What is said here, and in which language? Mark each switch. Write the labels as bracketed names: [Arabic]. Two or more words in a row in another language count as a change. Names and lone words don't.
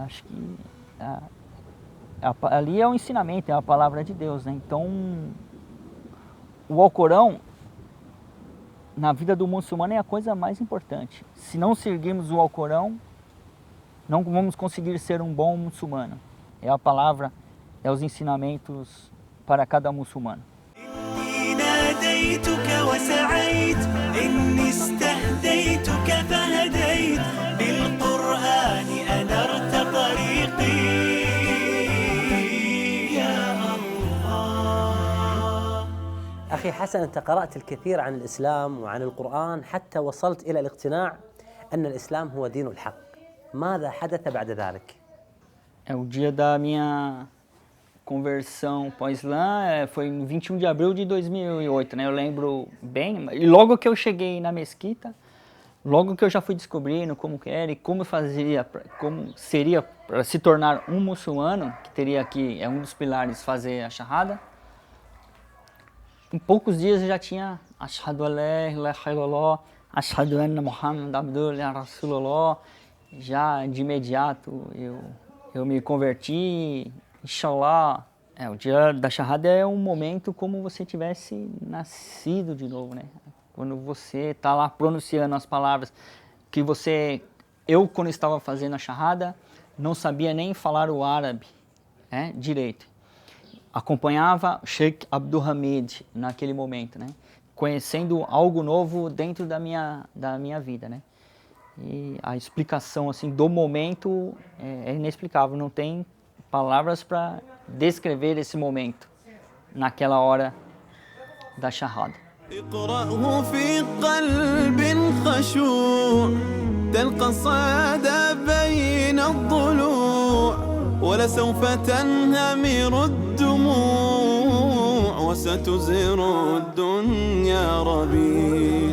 [Portuguese] Acho que ali é o ensinamento, é a palavra de Deus, né? Então, o Alcorão na vida do muçulmano é a coisa mais importante. Se não seguirmos o Alcorão, não vamos conseguir ser um bom muçulmano. É a palavra, é os ensinamentos para cada muçulmano. [Arabic] إني ناديتك وسعيت إني استهديتك فهديت بالقرآن أنرت طريقي يا الله. أخي حسن، أنت قرأت الكثير عن الإسلام وعن القرآن حتى وصلت إلى الاقتناع أن الإسلام هو دين الحق. ماذا حدث بعد ذلك؟ [Portuguese] É o dia da minha conversão para o Islã, foi em 21 de abril de 2008, né? Eu lembro bem. E logo que eu cheguei na mesquita, logo que eu já fui descobrindo como que era e como seria para se tornar um muçulmano, que teria que, é um dos pilares, fazer a shahada. Em poucos dias eu já tinha [Arabic] أشهد أن لا إله إلا الله أشهد أن محمد عبد الله رسول الله. [Portuguese] Já de imediato eu me converti, inshallah. O dia da shahada é um momento como você tivesse nascido de novo, né? Quando você está lá pronunciando as palavras que eu quando estava fazendo a shahada, não sabia nem falar o árabe, né, direito. Acompanhava Sheikh Abdul Hamid naquele momento, né? Conhecendo algo novo dentro da minha vida, né? E a explicação assim do momento é inexplicável, não tem palavras para descrever esse momento naquela hora da shahada. [Arabic] اقرأه في قلب خشوع تلقى الصدى بين الضلوع ولسوف تنهمر الدموع وستزهر الدنيا ربيع.